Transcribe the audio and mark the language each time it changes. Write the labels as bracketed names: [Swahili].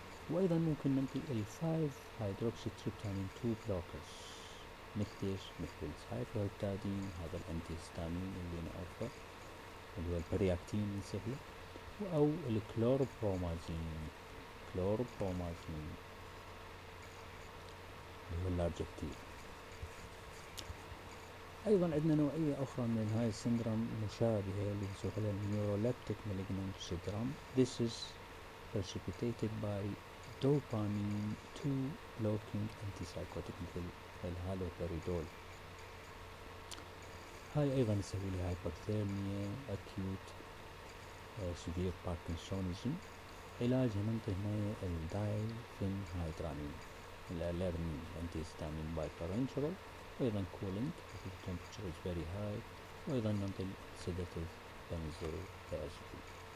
[Arabic] وايضا ممكن ننطي ال5 هيدروكسي تريبتامين 2 بلوكرز، مثل ايش؟ مثل السايكلوهيبتادين، هذا الانتي هيستامين اللي نعرفه اللي هو البرياكتين نسهله، او الكلوروبرومازين، كلوروبرومازين اللي هو اللارجكتين. ايضا عندنا نوعية اخرى من هاي السندروم مشابهة اللي نسميها النيوروليبتيك مالجنانت syndrome. [English] This is precipitated by dopamine 2 blocking antipsychotic [Arabic] مثل الهالوبريدول. هاي ايضا نسوي لها هايبرثيرميا، [English] acute severe parkinsonism. [Arabic] علاجها ننطي هنا الدايفينهايدرامين، الاليرمين، انتي هيستامين بايبرنترال، وايضا كولينج [English] if the temperature is very high، [Arabic] وايضا ننطي sedative benzodiazepine.